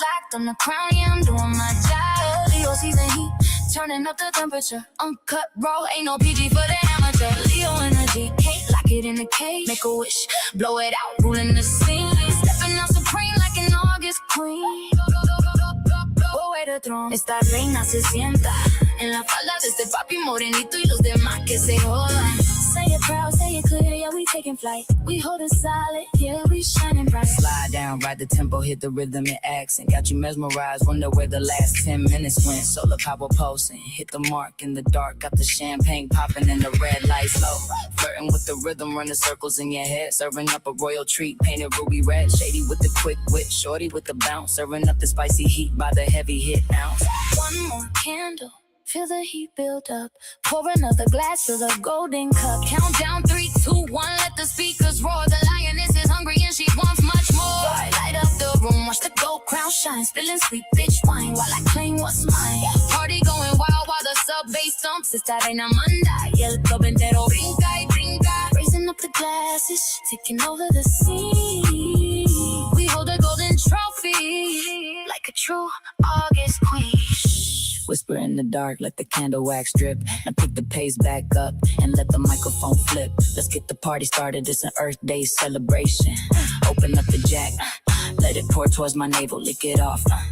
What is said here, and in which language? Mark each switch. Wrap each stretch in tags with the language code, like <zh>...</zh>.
<en>Locked on the crown, yeah, I'm doing my job. Leo season heat, turning up the temperature. Uncut raw, ain't no PG for the amateur. Leo energy, can't lock it in the cage. Make a wish, blow it out, ruling the scene. Stepping out supreme like an August queen. De tron.</en> <es>Esta reina se sienta en la falda de este papi morenito y los demás que se jodan.</es> <en>Say it proud, say it clear, yeah, we taking flight. We holding solid, yeah, we shining bright. Slide down, ride the tempo, hit the rhythm and accent. Got you mesmerized, wonder where the last 10 minutes went. Solar power pulsing, hit the mark in the dark. Got the champagne popping and the red lights low. Flirting with the rhythm, running circles in your head. Serving up a royal treat, painted ruby red. Shady with the quick wit, shorty with the bounce. Serving up the spicy heat by the heavy hit ounce. One more candle, feel the heat build up. Pour another glass, fill the golden cup. Countdown 3, 2, 1, let the speakers roar. The lioness is hungry and she wants much more. Light up the room, watch the gold crown shine. Spilling sweet bitch wine while I claim what's mine. Party going wild while the sub bass thumps.</en> <es>Esta reina manda y el club entero brinca y brinca.</es> <en>Raising up the glasses, taking over the scene. We hold a golden trophy like a true August queen. Whisper in the dark, let the candle wax drip. Now pick the pace back up and let the microphone flip. Let's get the party started, it's an Earth Day celebration. Open up the jack, let it pour towards my navel, lick it off.</en>